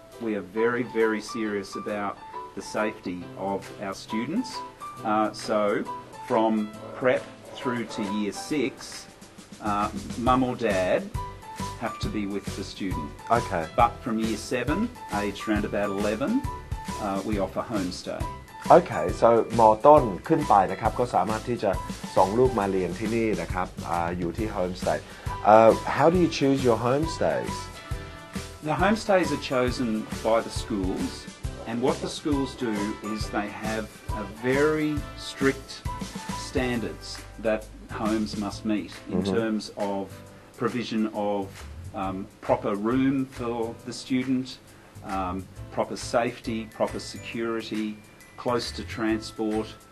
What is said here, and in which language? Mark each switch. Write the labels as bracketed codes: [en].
[en] We are very, very serious about the safety of our students. So, from prep through to year 6, mum or dad have to be with the student. Okay. But from year 7, aged around about 11, we offer homestay. Okay, so [th] ม. ต้นขึ้นไปนะครับก็สามารถที่จะส่งลูกมาเรียนที่นี่นะครับอยู่ที่ homestay. [en] How do you choose your homestays? The homestays are chosen by the schools, and what the schools do is they have a very strict standards that homes must meet in terms of provision of proper room for the student, proper safety, proper security, close to transport.